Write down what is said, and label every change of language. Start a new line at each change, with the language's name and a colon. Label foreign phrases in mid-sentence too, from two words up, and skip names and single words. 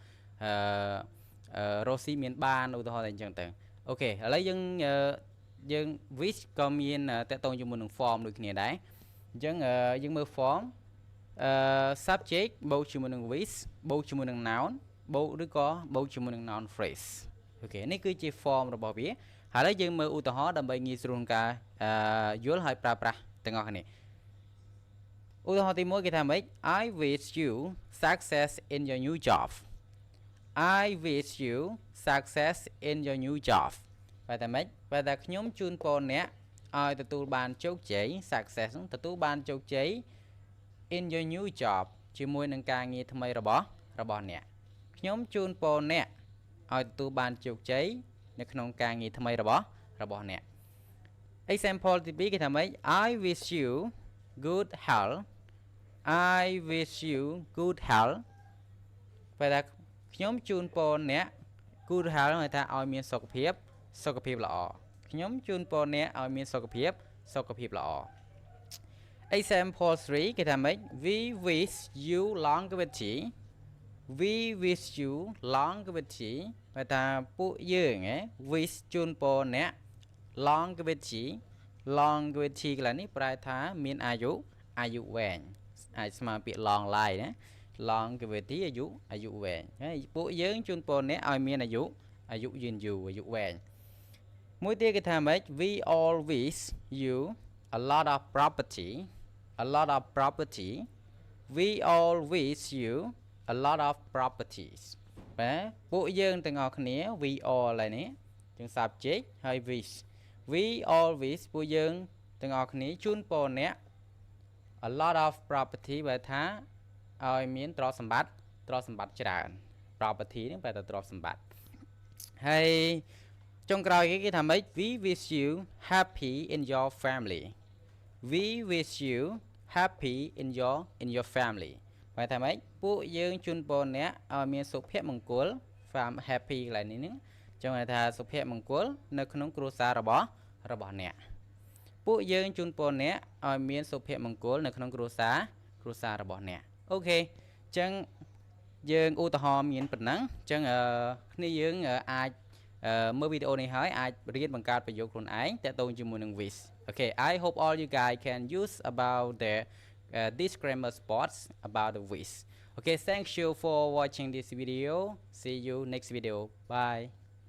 Khmer: រស់ស៊ីមានបានឧទាហរណ៍តែអញ្ចឹងទៅអូខេឥឡូវយើង wish ក៏មានតកតងជាមួយនឹង form ដូចគ្នាដែរអញ្ចឹងយើងមើល form subject បូកជាមួយនឹង wish បូកជាមួយនឹង noun បូកឬក៏បូកជាមួយនឹង
English: noun phrase
Khmer: អូខេនេះគឺជា form របស់វាហើយយើងមើលឧទាហរណ៍ដើម្បីងាយស្រួល ក្នុងការយល់ហើយប្រើប្រាស់ទាំងអស់គ្នាឧទាហរណ៍ទី1គេថាម៉េច
English: I wish you success in your new job I wish you success in your new job
Khmer: បែរតែម៉េចបែរតែខ្ញុំជូនពរអ្នកឲ្យទទួលបានជោគជ័យ success ទទួលបានជោគជ័យ
English: in your new job
Khmer: ជាមួយនឹងការងារថ្មីរបស់អ្នកខ្ញុំជូនពរអ្នកឲ្យទទួលបានជោគជ័យនៅក្នុងការងារថ្មីរបស់អ្នក example ទី 2គេថាម៉េច
English: I wish you good health I wish you good health
Khmer: បែរតែខ្ញុំជូនពរអ្នក
English: good health
Khmer: ហៅថាឲ្យមានសុ ខភាពល្អខ្ញុំជូនពរអ្នកឲ្យមានសុខភាពល្អ example 3គេថាម៉េច
English: we wish you longevity we wish you longevity
Khmer: បែរថាពួកយើងwish ជូនពរអ្នក longevity កន្លែងនេះប្រែថាមានអាយុវែងអាចស្មើពាក្យ
English: long life
Khmer: ណា longevity អាយុវែងហើយពួកយើងជូនពរអ្នកឲ្យមានអាយុយឺនយូរអាយុវែងមួយទៀតគេថាម៉េច
English: we all wish you a lot of property we all wish you a lot of properties
Khmer: បាទពួកយើងទាំងអស់គ្នា
English: we all
Khmer: ឡើយនេះជាង subject ហើយ wish
English: we all wish
Khmer: ពួកយើងទាំងអស់គ្នាជូនពរអ្នក
English: a lot of property
Khmer: បែរថាឲ្យមានទ្រ ព្យសម្បត្តិច្រើន property នេះបែរថាទ្រព្យសម្បត្តិហើយចុងក្រោយគេថាម៉េច
English: we wish you happy in your family we wish you happy in your family
Khmer: បែរថាម៉េចពួកយើង ជូនពរអ្នកឲ្យមានសុភមង្គល happy កន្លែងនេះហ្នឹងចង់ថាសុភមង្គលនៅក្នុងគ្រួសារ របស់អ្នកពួកយើងជូនពរអ្នកឲ្យមានសុភមង្គលនៅក្នុងគ្រួសាររបស់អ្នកអូខេអញ្ចឹងយើងឧទាហរណ៍មានប៉ុណ្ណឹងអញ្ចឹងគ្នាយើងអាចមើលវីដេអូនេះហើយអាចរៀនបង្កើតប្រយោគខ្លួនឯងតាក់ទងជាមួយនឹង
English: wish okay I hope all you guys can use about the this grammar sports about the wish okay thank you for watching this video see you next video bye